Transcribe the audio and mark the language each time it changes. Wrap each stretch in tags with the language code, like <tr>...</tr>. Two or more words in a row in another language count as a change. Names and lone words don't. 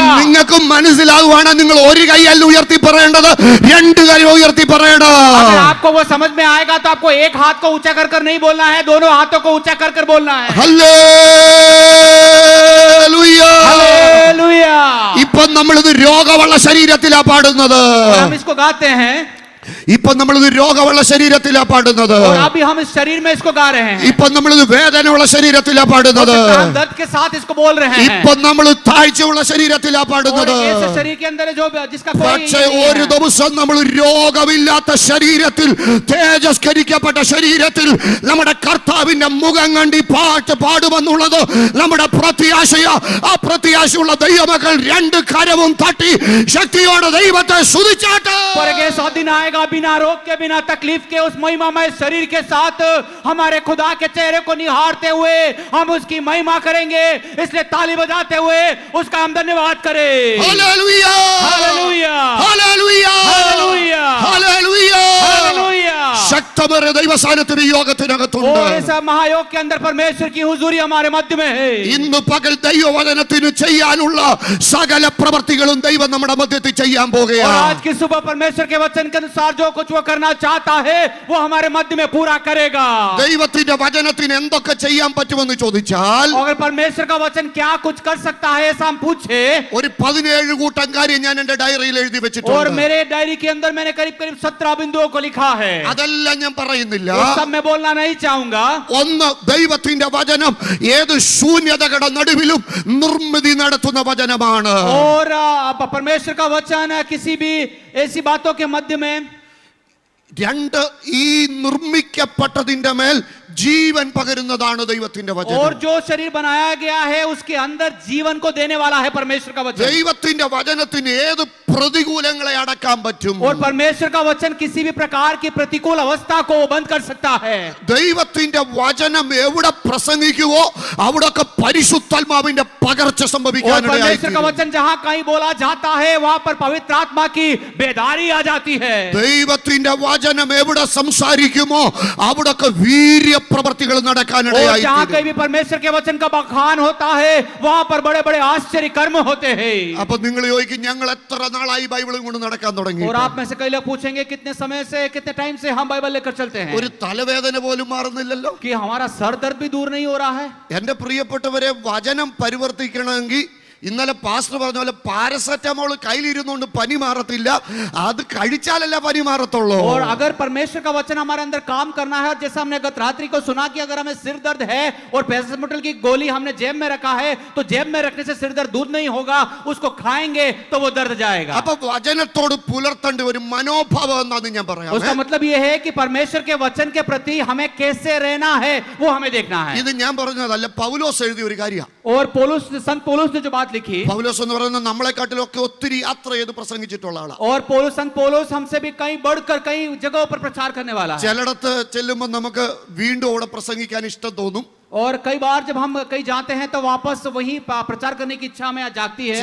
<ml>നിങ്ങൾക്കും മനസ്സിലാകുവാണ് നിങ്ങൾ ഒരു കൈയല്ല ഉയർത്തി പറയേണ്ടത്, രണ്ട് കൈ ഉയർത്തി പറയണം.</ml> <hi>अगर आपको वो समझ में आएगा तो आपको एक हाथ को ऊंचा कर कर नहीं बोलना है, दोनों हाथों को ऊंचा कर कर बोलना है।</hi> <ml>ഹല്ലേലൂയ.</ml> <hi>हालेलुया।</hi> <ml>ഇപ്പൊ നമ്മളിത് രോഗമുള്ള ശരീരത്തിലാ പാടുന്നത്.</ml> <hi>और हम इसको गाते हैं</hi> <ml>ഇപ്പൊ നമ്മളിത് രോഗമുള്ള ശരീരത്തിലാ പാടുന്നത്.</ml> <hi>और अभी हम इस शरीर में इसको गा रहे हैं।</hi> <ml>ഇപ്പൊ നമ്മളിത് വേദനയുള്ള ശരീരത്തിലാ</ml> <hi>और</hi> <ml>പാടുന്നത്.</ml> <hi>हम दर्द के साथ इसको बोल रहे हैं।</hi> <ml>ഇപ്പൊ നമ്മൾ താഴ്ചയുള്ള ശരീരത്തിലാ</ml> <hi>और</hi> <ml>പാടുന്നത്.</ml> <hi>ऐसे शरीर के अंदर है जो जिसका कोई</hi> <ml>പക്ഷേ</ml> <hi>नहीं</hi> <ml>ഒരു</ml> <hi>है।</hi> <ml>ദിവസം നമ്മൾ രോഗമില്ലാത്ത ശരീരത്തിൽ, തേജസ്കരിക്കപ്പെട്ട ശരീരത്തിൽ നമ്മുടെ കർത്താവിന്റെ മുഖം കണ്ടി പാട്ട് പാടുമെന്നുള്ളത് നമ്മുടെ പ്രത്യാശയ. ആ പ്രത്യാശയുള്ള ദൈവമക്കൾ രണ്ട് കരവും തട്ടി ശക്തിയോടെ ദൈവത്തെ സ്തുതിച്ചാട്ട്.</ml> <hi>पर एक ऐसा दिन आएगा बिना रोग के, बिना तकलीफ के, उस महिमामय शरीर के साथ हमारे खुदा के चेहरे को निहारते हुए हम उसकी महिमा करेंगे। इसलिए ताली बजाते हुए उसका हम धन्यवाद करें।</hi> <ml>ഹല്ലേലൂയ.</ml> <hi>हालेलुया।</hi> <ml>ഹല്ലേലൂയ.</ml> <hi>हालेलुया।</hi> <ml>ഹല്ലേലൂയ.</ml> <hi>हालेलुया।</hi> <ml>ശക്തമായ ദൈവസാന്നിധ്യം ഈ</ml> <hi>वो</hi> <ml>യോഗത്തിനകത്തുണ്ട്.</ml> <hi>ऐसा महायोग के अंदर परमेश्वर की हुजूरी हमारे मध्य में है।</hi> <ml>ഇന്ന് പകൽ ദൈവവചനത്തിന് ചെയ്യാനുള്ള സകല പ്രവർത്തികളും ദൈവം നമ്മുടെ മധ്യത്തിൽ ചെയ്യാൻ</ml> <hi>और</hi> <ml>പോകുകയാണ്.</ml> <hi>आज की सुबह परमेश्वर के वचन के अनुसार जो कुछ वो करना चाहता है वो हमारे मध्य में पूरा करेगा।</hi> <ml>ദൈവത്തിന്റെ വചനത്തിന് എന്തൊക്കെ ചെയ്യാൻ പറ്റുമെന്ന് ചോദിച്ചാൽ</ml> <hi>अगर परमेश्वर का वचन क्या कुछ कर सकता है ऐसा हम पूछे,</hi> <ml>ഒരു 17 കൂട്ടം കാര്യം ഞാൻ എന്റെ ഡയറിയിൽ എഴുതി</ml> <hi>और</hi> <ml>വെച്ചിട്ടുണ്ട്.</ml> <hi>मेरे डायरी के अंदर मैंने करीब करीब 17 बिंदुओं को लिखा है।</hi> <ml>അതെല്ലാം ഞാൻ പറയുന്നില്ല.</ml> <hi>वो सब मैं बोलना नहीं चाहूंगा।</hi> <ml>ഒന്ന്, ദൈവത്തിന്റെ വചനം ഏത് ശൂന്യതകളുടെ നടുവിലും നിർമ്മിതി നടത്തുന്ന വചനമാണ്.</ml> <hi>और परमेश्वर का वचन किसी भी ऐसी बातों के मध्य में</hi> <ml>രണ്ട്, ഈ നിർമ്മിക്കപ്പെട്ടതിന്റെ മേൽ ജീവൻ പകരുന്നതാണ് ദൈവത്തിന്റെ</ml> <hi>और</hi> <ml>വചനം.</ml> <hi>जो शरीर बनाया गया है उसके अंदर जीवन को देने वाला है परमेश्वर का वचन.</hi> <ml>ദൈവത്തിന്റെ വചനത്തിന് ഏത് പ്രതികൂലങ്ങളെ അടക്കാൻ പറ്റും?</ml> <hi>और परमेश्वर का वचन किसी भी प्रकार की प्रतिकूल अवस्था को बंद कर सकता है.</hi> <ml>ദൈവത്തിന്റെ വചനം എവിടെ പ്രസംഗിക്കുവോ അവിടൊക്കെ പരിശുദ്ധാത്മാവിന്റെ പകർച്ച</ml> <hi>और</hi> <ml>സംഭവിക്കാനിടയായി</ml> <hi>परमेश्वर का वचन जहां कहीं बोला जाता है वहां पर पवित्र आत्मा की बेदारी आ जाती है.</hi> <ml>ദൈവത്തിന്റെ വചനം എവിടെ സംസാരിക്കുമോ അവിടൊക്കെ വീര്യപ്രവർത്തികൾ</ml> <hi>और</hi> <ml>നടക്കാനിടയായി</ml> <hi>जहां कहीं भी परमेश्वर के वचन का बखान होता है वहां पर बड़े बड़े आश्चर्य कर्म होते हैं.</hi> <ml>അപ്പൊ നിങ്ങൾ ചോദിക്കും, ഞങ്ങൾ എത്ര നാളായി ബൈബിളും കൊണ്ട് നടക്കാൻ തുടങ്ങി?</ml> <hi>और आप में से कई लोग पूछेंगे कितने समय से कितने टाइम से हम बाइबल लेकर चलते हैं</hi> <ml>ഒരു തലവേദന പോലും മാറുന്നില്ലല്ലോ.</ml> <hi>कि हमारा सर दर्द भी दूर नहीं हो रहा है.</hi> <ml>എന്റെ പ്രിയപ്പെട്ടവരെ, വചനം പരിവർത്തിക്കണമെങ്കിൽ ഇന്നലെ പാസ്റ്റർ പറഞ്ഞ പോലെ പാരസെറ്റമോൾ കയ്യിലിരുന്നുകൊണ്ട് പനി മാറത്തില്ല, അത് കഴിച്ചാലല്ല പനി മാറത്തുള്ളൂ.</ml> <hi>और अगर परमेश्वर का वचन हमारे अंदर काम करना है, और जैसा हमने गत रात्रि को सुना कि अगर हमें सिर दर्द है और पैरासिटामोल की गोली हमने जेब में रखा है तो जेब में रखने से सिर दर्द दूर नहीं होगा, उसको खाएंगे तो वो दर्द जाएगा.</hi> <ml>അപ്പൊ വചനത്തോട് പുലർത്തേണ്ട ഒരു മനോഭാവം എന്നാണ് ഞാൻ പറയാം.</ml> <hi>उसका मतलब ये है कि परमेश्वर के वचन के प्रति हमें कैसे रहना है वो हमें देखना है.</hi> <ml>ഇത് ഞാൻ പറഞ്ഞതല്ല, പൗലോസ് എഴുതിയ ഒരു കാര്യമാണ്.</ml> <hi>और संत पौलुस ने जो बात लिखी,</hi> <ml>പൗലോസ് എന്ന് പറയുന്നത് നമ്മളെക്കാട്ടിലൊക്കെ ഒത്തിരി യാത്ര ചെയ്ത് പ്രസംഗിച്ചിട്ടുള്ള ആളാണ്.</ml> <hi>और संत पौलुस हमसे भी कहीं बढ़कर कई जगहों पर प्रचार करने वाला है.</hi> <ml>ചിലയിടത്ത് ചെല്ലുമ്പോൾ നമുക്ക് വീണ്ടും അവിടെ പ്രസംഗിക്കാൻ ഇഷ്ടം തോന്നും.</ml> <hi>और कई बार जब हम कहीं जाते हैं तो वापस वही प्रचार करने की इच्छा हमें जागती है.</hi>